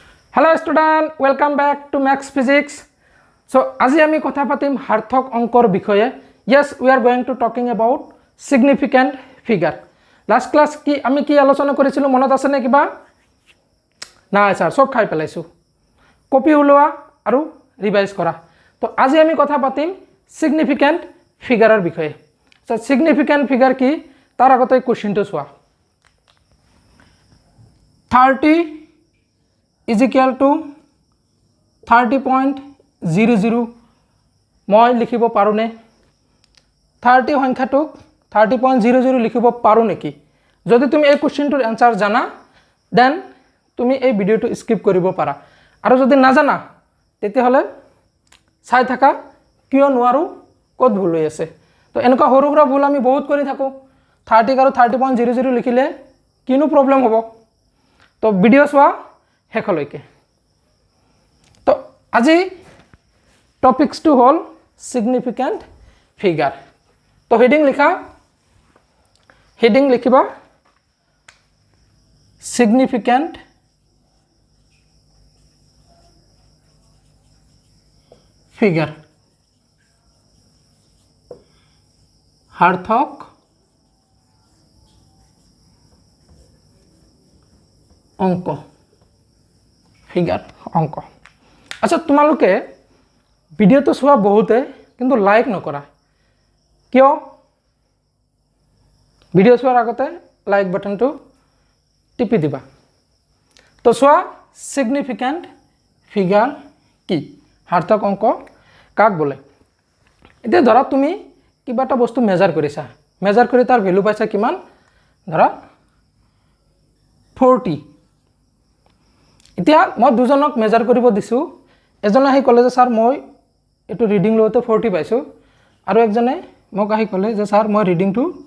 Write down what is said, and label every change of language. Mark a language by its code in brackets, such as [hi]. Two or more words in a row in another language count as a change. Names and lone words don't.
[en] Hello student, welcome back to Max Physics. So, [as] আজি আমি কথা পাতিম সাৰ্থক অংকৰ বিষয়ে. [en] Yes, we are going to talking about significant figure. Last class [as] কি আমি কি আলোচনা কৰিছিলো মনত আছে নে কিবা? না স্যার, সব খাই পেলাইছো। কপি উলোৱা আৰু ৰিভাইজ কৰা। তো আজি আমি কথা পাতিম [en] significant figure [as] ৰ বিষয়ে। [en] So, significant figure [as] কি তাৰ আগতে কোৱেশ্চনটো চোৱা। [en] 30 is equal to 30.00 [as] মই লিখিব পাৰো নে 30 সংখ্যাটোক 30.00 লিখিব পাৰো নেকি যদি তুমি এই কোশ্চেনটোৰ আনসাৰ জানা দেন তুমি এই ভিডিওটো স্কিপ কৰিব পাৰা আৰু যদি নাজানা তেতিয়াহলে চাই থাকা কিয় নোৱাৰো কত ভুল হৈ আছে তো এনেকা সৰু সৰু ভুল আমি বহুত কৰি থাকো 30 আৰু 30.00 লিখিলে কিনো প্ৰবলেম হ'ব তো ভিডিও চোৱা হেকলৈকে তো আজি টপিকস টু হল [en] significant figure [as] তো হেডিং লিখা হেডিং লিখিবা [en] significant figure [as] সাৰ্থক অংক ফিগার অঙ্ক আচ্ছা তোমালোকে ভিডিওটো চোৱা বহুতে কিন্তু লাইক নকৰা কিয় ভিডিও চোৱাৰ আগতে [en] like button [as] টিপি দিবা তো চোৱা [en] significant figure [as] কি সাৰ্থক অংক কাক বলে এতিয়া ধৰা তুমি কিবা এটা বস্তু মেজাৰ কৰিছা মেজাৰ কৰি তাৰ ভ্যালু পাইছা কিমান ধৰা 40 এতিয়া মই দুজনক মেজাৰ কৰিব দিছো এজনে আহি কলে যে স্যাৰ মই এটো ৰিডিং লওতে 40 পাইছো আৰু একজনে মোক আহি কলে যে স্যাৰ মই ৰিডিংটো